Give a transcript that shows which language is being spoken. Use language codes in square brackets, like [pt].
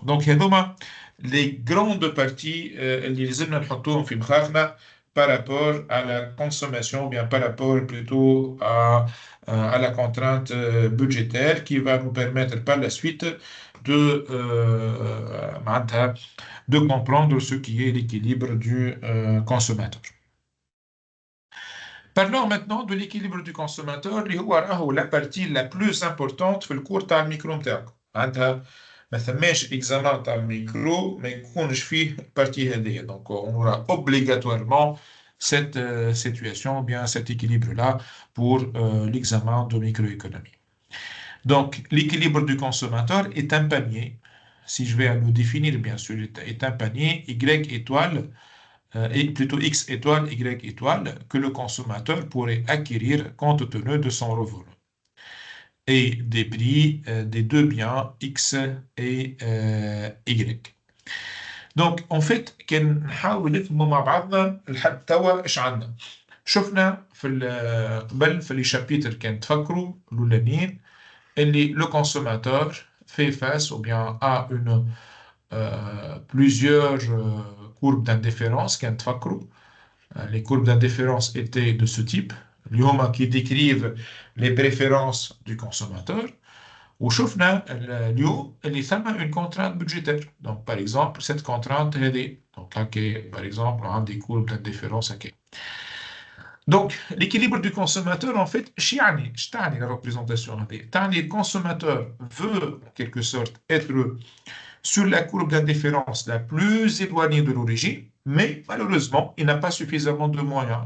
[fr] Donc, les grandes parties [ar] اللي لازمنا نحطوهم في مخاخنا [fr] par rapport à la consommation, ou bien par rapport plutôt à la contrainte budgétaire qui va nous permettre par la suite de comprendre ce qui est l'équilibre du consommateur. Parlons maintenant de l'équilibre du consommateur [ar] اللي هو راهو [fr] la partie la plus importante [ar] في الكور تاع الميكرو نتاعكم. معناتها ما ثماش اكزامان تاع الميكرو ما يكونش فيه البارتي هذيا. [fr] Donc on aura obligatoirement cette situation, bien cet équilibre-là pour l'examen de microéconomie. Donc l'équilibre du consommateur est un panier. Si je vais le définir, bien sûr, est un panier Y étoile et plutôt X étoile, Y étoile, que le consommateur pourrait acquérir compte tenu de son revenu et des prix des deux biens X et Y. Donc, en fait, [ar] كنحاول نفهموا مع بعضنا لحد توا ايش عندنا. شفنا قبل في لي شابيتر كان تفكروا الاولانيين اللي [fr] le consommateur fait face ou bien à une plusieurs courbes d'indifférence [ar] كان تفكروا. [fr] Les courbes d'indifférence étaient de ce type, qui décrivent les préférences du consommateur. [ar] وشفنا اليوم اللي ثم [fr] une contrainte budgétaire. Donc, par exemple, cette contrainte [ar] هذه. [fr] Donc, par exemple, on a des courbes d'indifférence. Donc, l'équilibre du consommateur, en fait, je [ar] تعني [fr] la représentation [ar] هذه. [fr] Le consommateur veut, en quelque sorte, être sur la courbe d'indifférence la plus éloignée de l'origine, mais malheureusement, il n'a pas suffisamment de moyens.